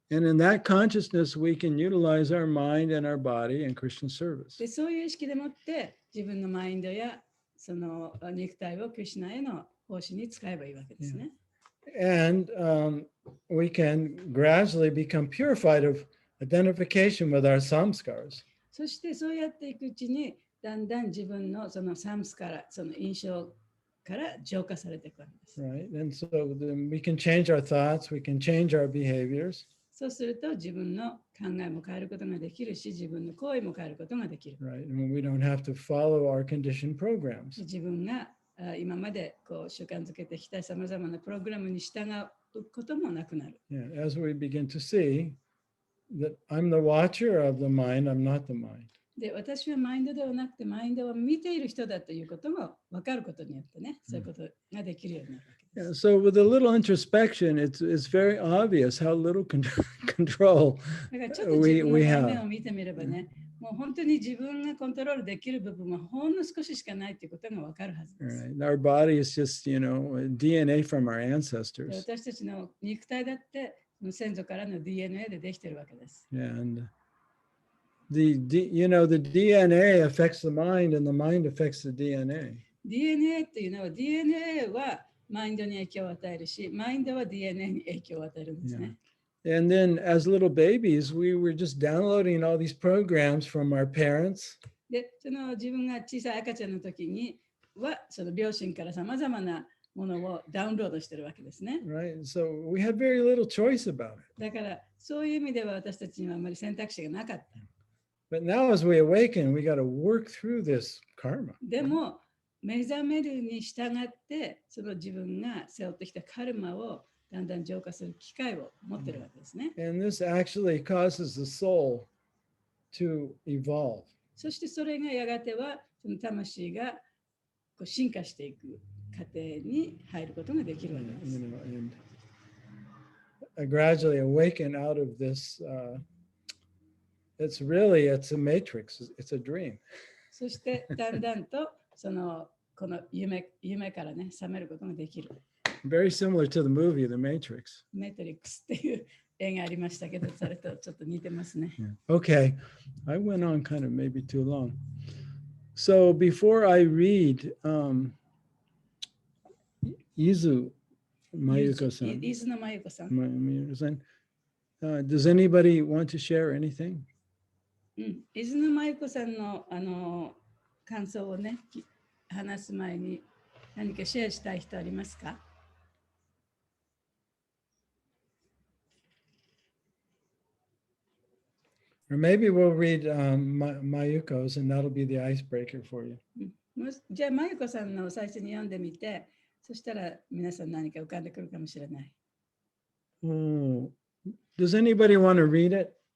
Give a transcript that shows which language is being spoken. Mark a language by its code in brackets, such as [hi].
[en] And in that consciousness, we can utilize our mind and our body in Christian service. [ja] でそういう意識でもって自分のマインドやその肉体をクリシュナへの奉仕に使えばいいわけですね。 [en] And we can gradually become purified of identification with our samskaras. [ja] そしてそうやっていくうちにだんだん自分のそのサムスからその印象から浄化されていくわけです。 [en] Right. And so then we can change our thoughts, we can change our behaviors. [ja] そうすると自分の考えも変えることができるし、自分の行為も変えることができる。 [en] Right. And we don't have to follow our conditioned programs. [ja] 自分が今までこう習慣づけてきたさまざまなプログラムに従うこともなくなる。 [en] Yeah. As we begin to see that I'm the watcher of the mind, I'm not the mind. [ja] で、私はマインドではなくて、マインドを見ている人だということも分かることによってね、そういうことができるようになるわけです。 [en] So with a little introspection, it's very obvious how little control [ja] だからちょっと自分の [en] we [ja] 内面 [en] have. [ja] を見てみればね、もう本当に自分がコントロールできる部分はほんの少ししかないということが分かるはずです。 [en] Right. Our body is just, DNA from our [ja] で [en] ancestors. [ja] 私たちの肉体だって、その先祖からの DNA でできているわけです。 [en] And the DNA affects the mind and the mind affects the DNA. [ja] DNA っていうのは DNA はマインドに影響を与えるし、マインドは DNA に影響を与えるんですね。 [en] And then as little babies, we were just downloading all these programs from our parents. [ja] で、その自分が小さい赤ちゃんの時には、その両親からさまざまなものをダウンロードしてるわけですね。 [en] Right. So we had very little choice about it. [ja] だからそういう意味では私たちにはあまり選択肢がなかった。 [en] But now as we awaken, we got to work through this karma. [ja] でも目覚めるに従ってその自分が背負ってきたカルマをだんだん浄化する機会を持ってるわけですね。 [en] And this actually causes the soul to evolve. [ja] そしてそれがやがてはその魂がこう進化していく過程に入ることができるわけです。 [en] And gradually awaken out of this. It's a matrix. It's a dream. [ja] そしてだんだんとこの夢からね覚めることができる。 [en] Very similar to the movie The Matrix. [ja] メトリックスっていう映画ありましたけど、それとちょっと似てますね。 [en] Okay, I went on kind of maybe too long. So before I read, Izu Mayuko-san. [ja] 伊豆のまゆこさん。 [en] Mayuko-san. Does anybody want to share anything? [ja] 伊豆のまゆこさんの感想をね話す前に何かシェアしたい人ありますか？ [en] Or maybe we'll read Mayuko's and that'll be the icebreaker for you. [ja] じゃあまゆこさんの最初に読んでみて、そしたら皆さん何か浮かんでくるかもしれない。 [en] Oh, does anybody want to read it?